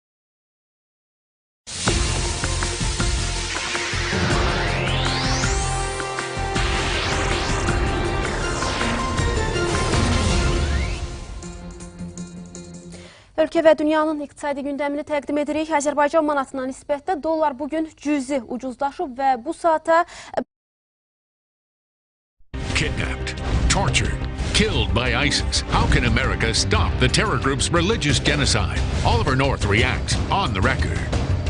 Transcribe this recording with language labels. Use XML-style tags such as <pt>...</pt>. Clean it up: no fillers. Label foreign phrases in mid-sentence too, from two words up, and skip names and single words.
<az>Ölkə və dünyanın iqtisadi gündəmini təqdim edirik. Azərbaycan manatına nisbətdə dollar bugün cüzi ucuzlaşıb və bu saata</az> <en>Kidnapped, tortured, killed by ISIS. How can America stop the terror group's religious genocide? Oliver North reacts on the record.</en>